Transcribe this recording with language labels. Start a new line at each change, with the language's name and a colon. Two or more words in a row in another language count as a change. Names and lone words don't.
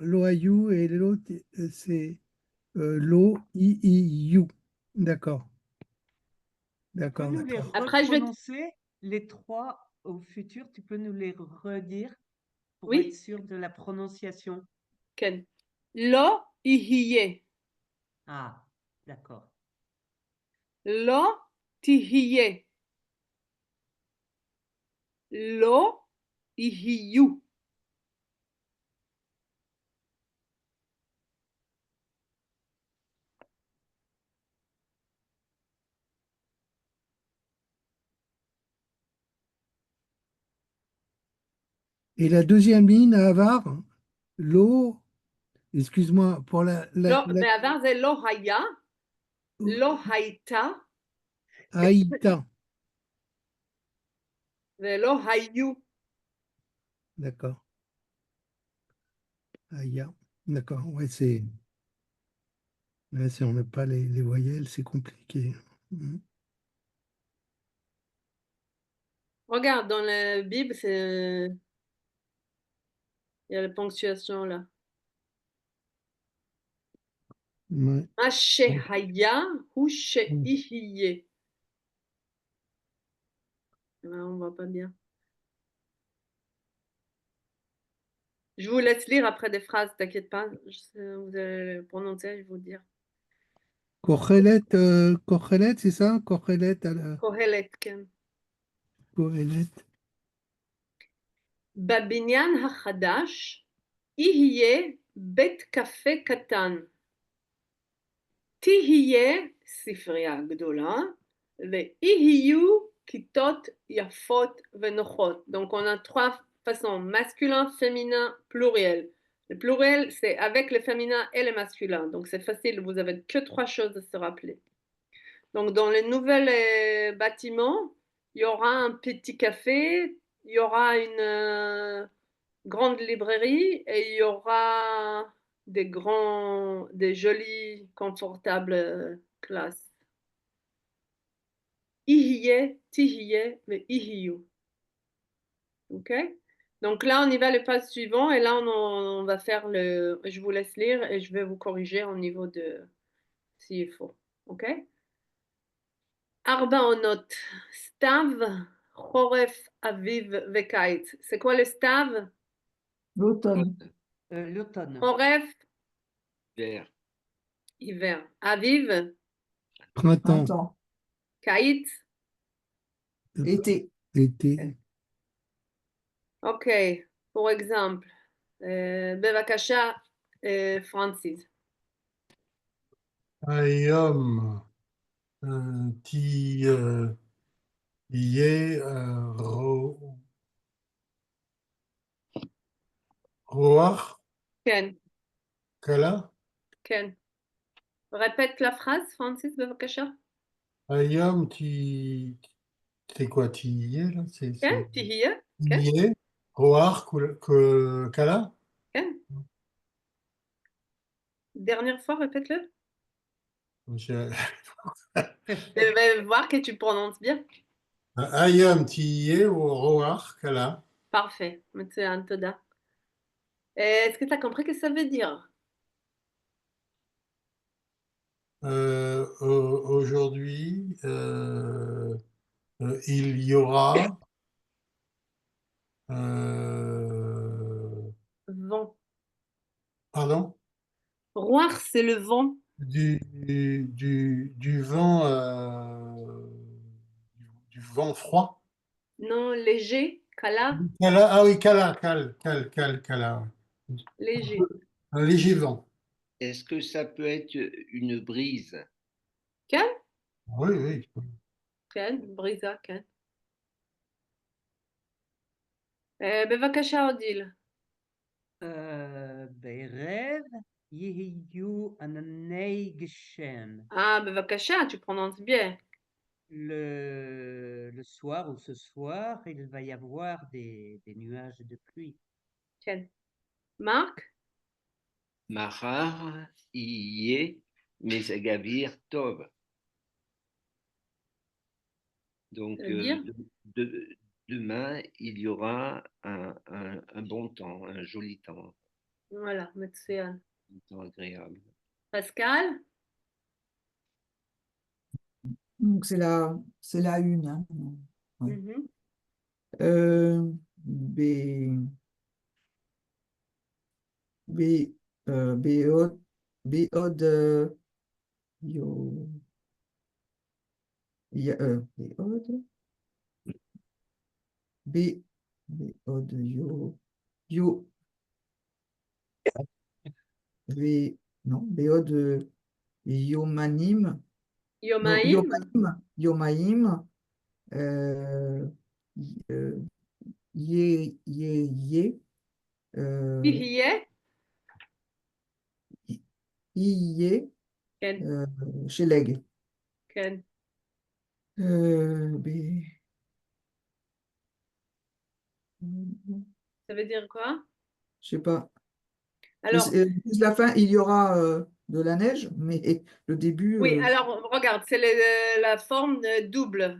French: L'OAU et l'autre, c'est l'OIIU. D'accord, Tu peux d'accord, nous les d'accord. Après, je vais. reprononcer, les trois au futur, tu peux nous les redire pour être Oui, sûr de la prononciation.
Hebrew: Ken. לא יהיה.
French: Ah, d'accord.
Hebrew: לא תהיה. לא יהיו.
French: Et la deuxième ligne à Avar, l'eau, excuse-moi, pour
Hebrew: Lo, בעבר זה לא היה, לא הייתה Aïta, ולא היו.
French: d'accord. Aïa, d'accord. On n'a pas les voyelles, c'est compliqué. Mhm. Regarde, dans la Bible, il y a la ponctuation là. Ouais.
Hebrew: מה שהיה הוא שיהיה.
French: Là, on voit pas bien. Je vous laisse lire après des phrases, t'inquiète pas. Vous allez le prononcer, je vais vous dire. Kohelet, c'est ça? Kohelet à la
Hebrew: קהלת, כן. Kohelet. בבניין החדש יהיה בית קפה קטן. תהיה ספרייה גדולה ויהיו כיתות יפות ונוחות.
French: Donc on a trois façons, masculin, féminin, pluriel. Le pluriel, c'est avec le féminin et le masculin. Donc c'est facile, vous avez que trois choses à se rappeler. Donc dans les nouveaux bâtiments, il y aura un petit café, il y aura une grande librairie et il y aura des jolies, confortables classes.
Hebrew: יהיה, תהיה, mais ihiyu.
French: OK? Donc là, on y va le pas suivant et là, on va faire le. Je vous laisse lire et je vais vous corriger au niveau de s'il faut. OK?
Hebrew: ארבע עונות, סתיו, חורף, אביב וקיץ.
French: C'est quoi le סתיו? L'automne. L'automne.
Hebrew: חורף,
French: Vert. hiver. אביב, Printemps, Printemps.
Hebrew: קיץ.
French: Été. été. OK. Pour exemple,
Hebrew: בבקשה, פרנסיס. היום, תי, יה, רוח, כן, kala. כן.
French: Répète la phrase, Francis,
Hebrew: בבקשה. Ayom,
French: c'est quoi, ti yé, là?
Hebrew: כן, תהיה. כן, יה, רוח, קלה. כן.
French: Dernière fois, répète-le. Je- Je vais voir que tu prononces bien.
Hebrew: היום, תי יה, רוח, קלה.
French: Parfait.
Hebrew: מצוין, תודה.
French: Est-ce que tu as compris ce que ça veut dire? Aujourd'hui, il y aura Vent. pardon, Roar, c'est le vent. du vent, du vent froid. Non, léger, kala, Ah oui, Kala, ouais. léger. Un léger vent. Est-ce que ça peut être une brise?
Hebrew: כן?
French: Oui, oui.
Hebrew: כן, בריזה, כן. בבקשה, אודיל. בערב יהיו ענני גשם. Ah, בבקשה,
French: tu prononces bien. le soir ou ce soir, il va y avoir des nuages de pluie.
Hebrew: כן. מרק? מחר יהיה מזג אוויר טוב.
French: Donc, Ça veut dire? demain, il y aura un bon temps, un joli temps, Voilà, מצוין. un temps agréable. Pascal? Donc c'est la une. Hein. Ouais. Mhm. B, B, BO, BO yo, BO B, BO yo, V, non, BO Yomanim, non,
Hebrew: יומיים? Yomaim, euh, euh, Ye, יהיה? Iye, כן, Sheleg. כן. B,
French: Ça veut dire quoi? je sais pas. Alors, Plus la fin, il y aura de la neige, mais le début, oui, alors regarde, c'est la forme double.